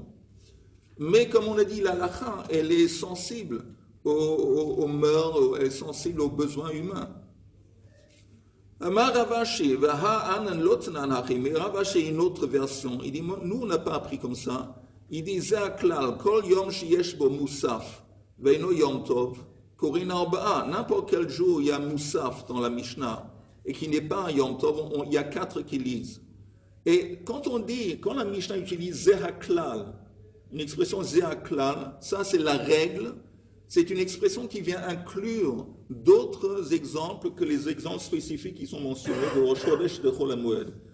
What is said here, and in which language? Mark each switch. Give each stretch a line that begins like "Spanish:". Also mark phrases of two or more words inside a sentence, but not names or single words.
French: Mais comme on a dit, la halakha, elle est sensible aux mœurs, elle est sensible aux besoins humains.
Hebrew: אמר רב אשי,
French: mais Ravashi est une autre version. Il dit, nous on n'a pas appris comme ça. Il dit,
Hebrew: זה הכלל, כל יום שיש בו מוסף, ואינו יום טוב, קורין ארבעה.
French: N'importe quel jour il y a musaf dans la Mishnah et qui n'est pas un
Hebrew: יום טוב,
French: il y a 4 qui lisent. Et quand la Mishnah utilise Zehaklal, une expression Zehaklal, ça c'est la règle, c'est une expression qui vient inclure d'autres exemples que les exemples spécifiques qui sont mentionnés de Rosh Chodesh de Chol HaMoed.